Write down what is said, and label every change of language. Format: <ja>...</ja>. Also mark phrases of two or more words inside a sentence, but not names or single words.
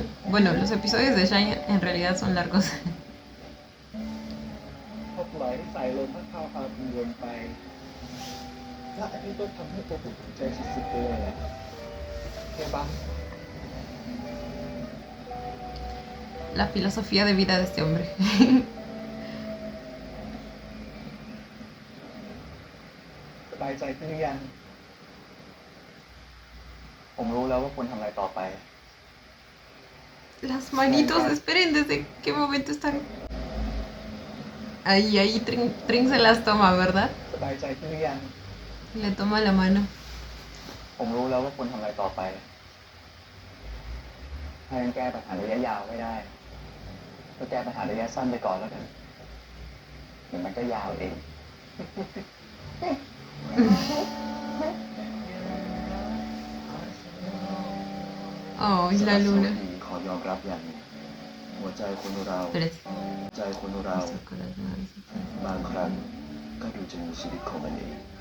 <es>Bueno, los episodios de Shine en realidad son largos. La filosofía de vida de este hombre.</es> <th>สบายใจขึ้นหรือยังผมรู้แล้วว่าควรทำอะไรต่อไป</th> <es>Las manitos, esperen, ¿desde qué momento están? Ahí Trin se las toma, ¿verdad?</es> <th>สบายใจขึ้นหรือยัง</th> <es>Le toma la mano.</es> <th>ผมรู้แล้วว่าควรทำอะไรต่อไปถ้ายังแก้ปัญหาระยะยาวไม่ได้ก็แก้ปัญหาระยะสั้นไปก่อนแล้วกันเดี๋ยวมันก็ยาวเอง</th> <es>Oh, es la luna.</es> <th>ขอยอมรับอย่างหัวใจคนเรา</th> <es>Espérate.</es> <th>ใจคนเราบางครั้งก็ดูจะมีชีวิตของมันเอง</th>